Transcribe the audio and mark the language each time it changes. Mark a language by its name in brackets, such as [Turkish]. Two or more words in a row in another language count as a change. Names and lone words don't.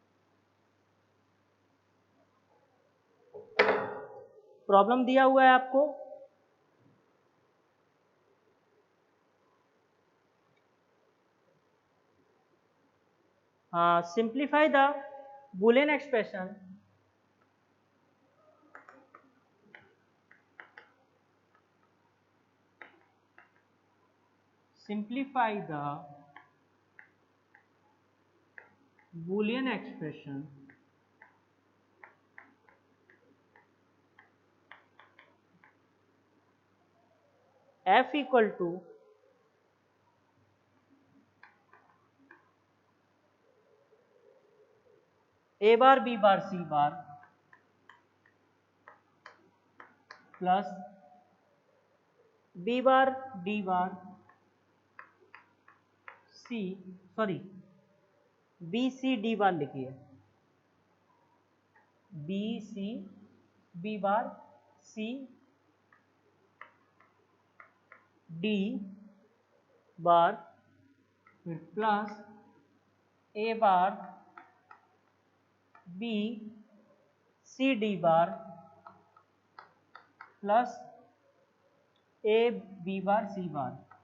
[Hindi] प्रॉब्लम दिया हुआ है आपको, [English] simplify the Boolean expression simplify the Boolean expression f equal to a bar b bar c bar plus b bar d bar c सॉरी b c d बार लिखिए, b c b बार c d बार फिर प्लस a बार b c d बार प्लस a b बार c बार।